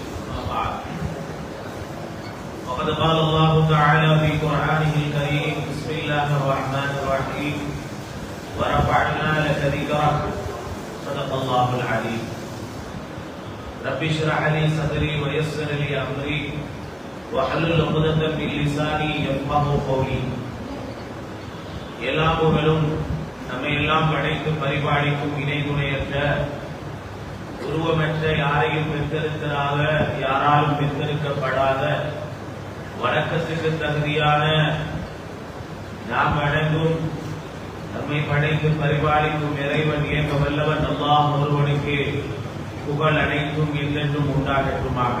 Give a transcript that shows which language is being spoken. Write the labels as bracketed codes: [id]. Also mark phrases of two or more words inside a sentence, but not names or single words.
[ar] أما بعد، وقد قال الله تعالى في قرآنه الكريم: بسم الله الرحمن الرحيم ورفعنا لك ذكرك. صدق الله العليم. رب اشرح لي صدري ويسر لي أمري واحلل عقدة من لساني يفقهوا قولي. [ta] எல்லா புகழும் நம்மை எல்லாம் படைத்து பரிபாலிக்கும் இணை துணையற்ற, உருவமற்ற, யாரையும் பெற்றெடுத்ததாக யாராலும் பெற்றெடுக்கப்படாத, வணக்கத்துக்கு தகுதியான, நாம் வணங்கும், நம்மை படைத்து பரிபாலிக்கும் இறைவன் ஏக வல்லவன் அல்லாஹ் ஒருவனுக்கு புகழ் அனைத்தும் என்றென்றும் உண்டாகட்டுமாக.